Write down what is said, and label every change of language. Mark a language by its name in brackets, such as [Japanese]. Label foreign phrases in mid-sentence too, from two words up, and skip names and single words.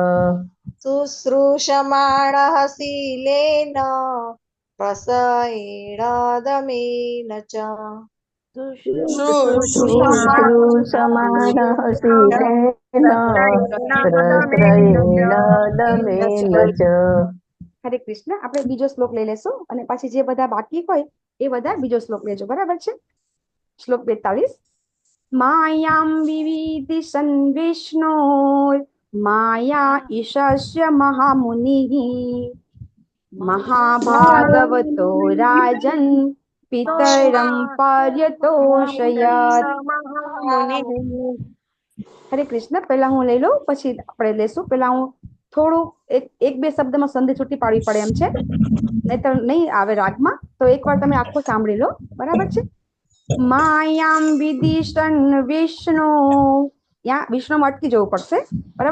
[Sanskrit] शुश्रूषमाणः शीलेन प्रश्रयेण दमेन च शुश्रूषमाणः शीलेन प्रश्रयेण दमेन च. [Gujarati] હરે કૃષ્ણ. આપણે બીજો શ્લોક લઈ લેશું અને પછી જે બધા બાકી હોય એ બધા બીજો શ્લોક લેજો, બરાબર છે? [Sanskrit] શ્લોક 42. માયામ વિવિધિસન વિષ્ણોર માયા ઈશસ્ય મહામુનિઃ મહાભાગવતો રાજન पितरं पर्यतोषयत् હરે કૃષ્ણ. [Gujarati] પહેલા હું લઈ લઉં, પછી આપણે લેશું. પહેલા હું થોડું એક બે શબ્દમાં સંધિ છૂટી પાડવી પડે એમ છે, નહીં તો નહીં આવે રાગમાં. તો એકવાર તમે આખો સાંભળી લો, બરાબર છે. માયામ વિદિશન વિષ્ણુ, ત્યાં વિષ્ણુમાં અટકી જવું પડશે, બરાબર.